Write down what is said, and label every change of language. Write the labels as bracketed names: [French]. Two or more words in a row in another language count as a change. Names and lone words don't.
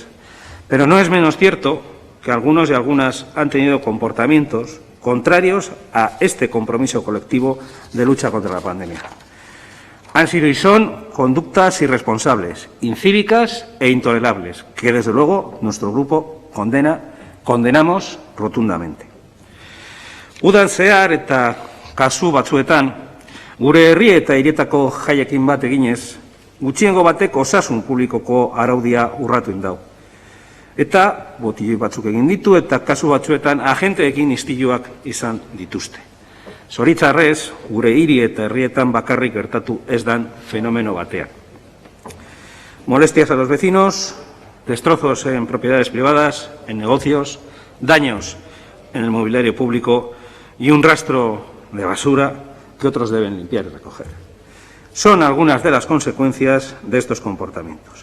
[Spanish] Pero no es menos cierto que algunos y algunas han tenido comportamientos contrarios a este compromiso colectivo de lucha contra la pandemia. Han sido y son conductas irresponsables, incívicas e intolerables, que desde luego nuestro grupo condenamos rotundamente. [Basque] Udan zehar eta kasu batzuetan, gure herri eta hirietako jaiekin bat eginez, gutxiengo batek osasun publikoko araudia urratu egin dau. Eta botilloi batzuk egin ditu eta kasu batzuetan agenteekin istiluak izan dituzte. Zoritxarrez, gure hiri eta herrietan bakarrik gertatu ez dan fenomeno batean. [Spanish] Molestias a los vecinos, destrozos en propiedades privadas, en negocios, daños en el mobiliario público y un rastro de basura que otros deben limpiar y recoger. Son algunas de las consecuencias de estos comportamientos.